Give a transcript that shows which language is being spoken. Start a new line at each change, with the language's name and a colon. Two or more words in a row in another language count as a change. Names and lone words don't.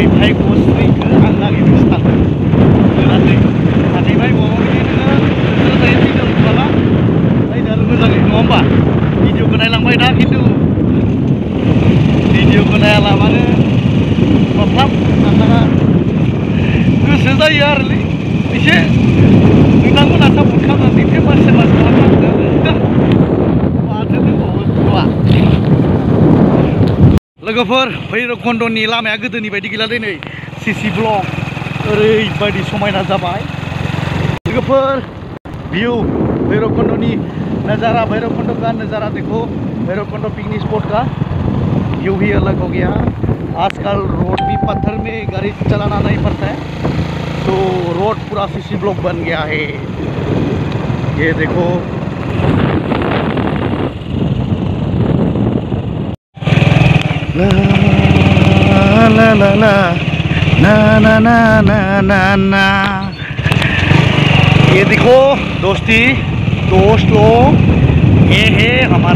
Bodo: भाइग' स्रिखौ आं नागिरदोंसो थादों मोनाखै आगै भाइग'आव बिदिनो जायो भिडिअ नुबाला नायनो आरो मोजाङै नङा होमबा भिडिअखौ नायलांबाय दा खिन्थु भिडिअखौ नायालाबानो माफ्लाब आंहा गोसो जायो आरोलै एसे नोंथांमोना सापर्ट खालामनानै फेमास खालामनांगौ माथो दंबावो लोगोफोर भैरबकुंडनि लामाया गोदोनि बायदि गैला दिनै सिसि ब्लक ओरैबायदि समायना जाबाय लोगोफोर भिउ भैरबकुंडनि
Hindi: नज़ारा भैरबकुंड का नज़ारा देखो भैरबकुंड पिकनिक स्पॉट का व्यू भी अलग हो गया आजकल रोड भी पत्थर में गाड़ी चलाना नहीं पड़ता है तो रोड पूरा सीसी ब्लॉक बन गया है ये देखो ला ला ला ला ना ना ना ना ना ना ये देखो दोस्त लोग ये है हमारा